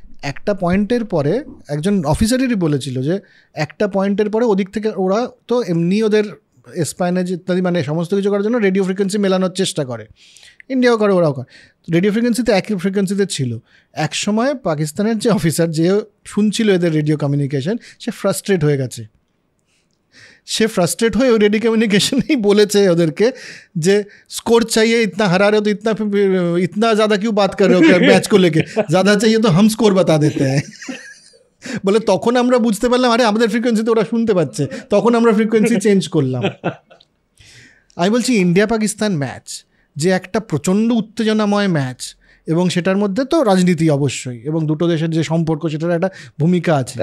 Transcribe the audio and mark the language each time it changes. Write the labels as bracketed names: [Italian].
[Bangla] একটা পয়েন্টের পরে একজন অফিসারেরই বলেছিল যে একটা পয়েন্টের পরে ওদিক থেকে ওরা তো এমনি ওদের স্পাইনেজ ইত্যাদি মানে সমস্ত কিছু করার জন্য রেডিও ফ্রিকোয়েন্সি মেলানোর চেষ্টা করে, ইন্ডিয়াও করে, ওরাও করে। রেডিও ফ্রিকোয়েন্সিতে একই ফ্রিকোয়েন্সিতে ছিল। এক সময় পাকিস্তানের যে অফিসার যে শুনছিল এদের রেডিও কমিউনিকেশন, সে ফ্রাস্ট্রেট হয়ে গেছে। সে ফ্রাস্ট্রেট হয়ে ওই রেডিও কমিউনিকেশনেই বলেছে ওদেরকে যে [Hindi] স্কোর চাইয়ে ইতনা হারা রে তো ইতনা ज़्यादा क्यों बात कर रहे हो मैच को लेके, ज़्यादा चाहिए तो हम स्कोर बता देते हैं। [Bangla] বলে তখন আমরা বুঝতে পারলাম আরে আমাদের ফ্রিকোয়েন্সিতে ওরা শুনতে পাচ্ছে, তখন আমরা ফ্রিকোয়েন্সি চেঞ্জ করলাম। আমি বলছি ইন্ডিয়া পাকিস্তান ম্যাচ যে একটা প্রচণ্ড উত্তেজনাময় ম্যাচ, এবং সেটার মধ্যে তো রাজনীতি অবশ্যই, এবং দুটো দেশের যে সম্পর্ক সেটার একটা ভূমিকা আছে